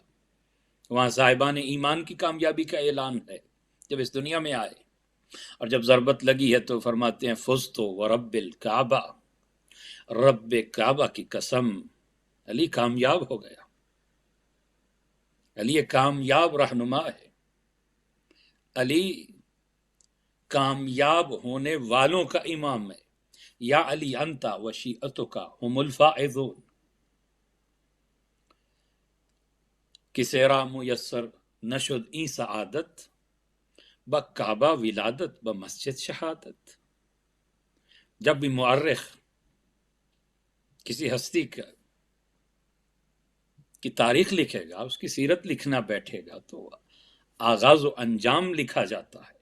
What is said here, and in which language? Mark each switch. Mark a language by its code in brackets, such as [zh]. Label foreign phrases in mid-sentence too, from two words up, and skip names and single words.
[ur] وہاں صاحبان ایمان کی کامیابی کا اعلان ہے جب اس دنیا میں آئے، اور جب ضربت لگی ہے تو فرماتے ہیں [ar] فزتو ورب الکعبہ، [ur] رب کعبہ کی قسم علی کامیاب ہو گیا. علی کامیاب رہنما ہے، علی کامیاب ہونے والوں کا امام ہے۔ [ar] یا علی انتا و شیعتک هم الفائزون، [fa] کسے را میسر نشد این سعادت، با کعبہ ولادت با مسجد شہادت۔ [ur] جب بھی مورخ کسی ہستی کی تاریخ لکھے گا، اس کی سیرت لکھنا بیٹھے گا، تو آغاز و انجام لکھا جاتا ہے۔